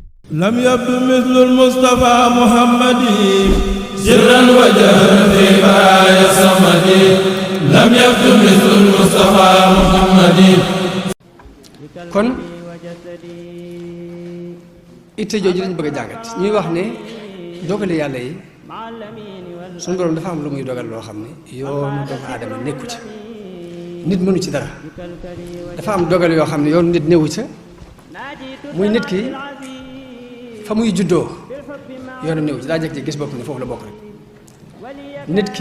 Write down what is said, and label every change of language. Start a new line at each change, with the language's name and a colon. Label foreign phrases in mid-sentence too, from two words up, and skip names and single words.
Arabic: لم يبدو مثل المصطفى محمد سرا وجهرا في باي الصمد لم يبدو مثل المصطفى محمد
Wolof: kon itte jooju lañ bëgg a jàngat ñuy wax ne dogale yàlla yi suñu borom dafa am lu muy dogal loo xam ne yoonu doomu aadama nekku ci nit mënu ci dara dafa am dogal yoo xam ne yoonu nit newu ca muy nit ki fa muy juddoo yoonu newu ci daa jekk ci gis bopp ne foofu la bokk rek nit ki